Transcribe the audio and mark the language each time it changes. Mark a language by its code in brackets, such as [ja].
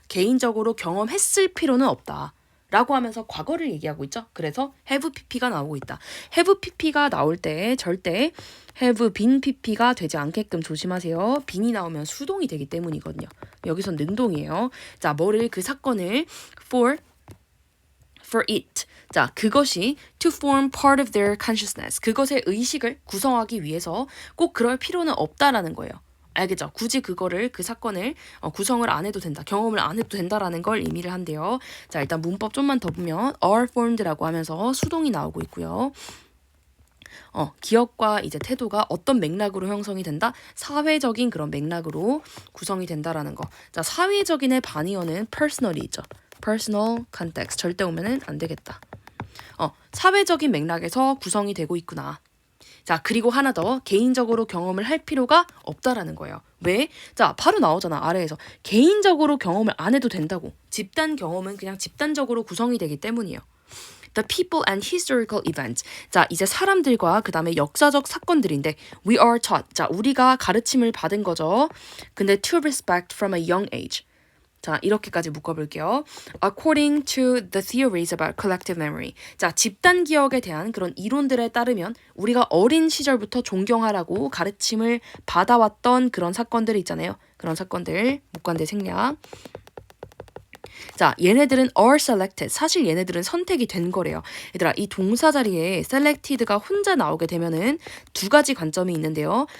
[ko] 개인적으로 경험했을 필요는 없다. 라고 하면서 과거를 얘기하고 있죠. 그래서 have pp가 나오고 있다. have pp가 나올 때 절대 have been pp가 되지 않게끔 조심하세요. bean이 나오면 수동이 되기 때문이거든요. 여기선 능동이에요. 자, 뭐를 그 사건을 for it. 자, 그것이 [en] to form part of their consciousness. [ko] 그것의 의식을 구성하기 위해서 꼭 그럴 필요는 없다라는 거예요. 알겠죠? 굳이 그 사건을 구성을 안 해도 된다. 경험을 안 해도 된다라는 걸 의미를 한대요. 자, 일단 문법 좀만 더 보면 are formed라고 하면서 수동이 나오고 있고요. 기억과 이제 태도가 어떤 맥락으로 형성이 된다? 사회적인 그런 맥락으로 구성이 된다라는 거. 자, 사회적인의 반의어는 personal이 있죠. [en] personal context. [ko] 절대 오면은 안 되겠다. 사회적인 맥락에서 구성이 되고 있구나. 자, 그리고 하나 더 개인적으로 경험을 할 필요가 없다라는 거예요. 왜? 자, 바로 나오잖아. 아래에서. 개인적으로 경험을 안 해도 된다고. 집단 경험은 그냥 집단적으로 구성이 되기 때문이에요. [en] The people and historical events. [ko] 자, 이제 사람들과 그 다음에 역사적 사건들인데 [en] we are taught. [ko] 자, 우리가 가르침을 받은 거죠. [en] 근데 to respect from a young age. [ko] 자, 이렇게까지 묶어볼게요. [en] According to the theories about collective memory. [ko] 자, 집단 기억에 대한 그런 이론들에 따르면 우리가 어린 시절부터 존경하라고 가르침을 받아왔던 그런 사건들이 있잖아요. 그런 사건들, 목관대 생략. 자, 얘네들은 [en] are selected. [ko] 사실 얘네들은 선택이 된 거래요. 얘들아, 이 동사 자리에 selected가 혼자 나오게 되면은 두 가지 관점이 있는데요.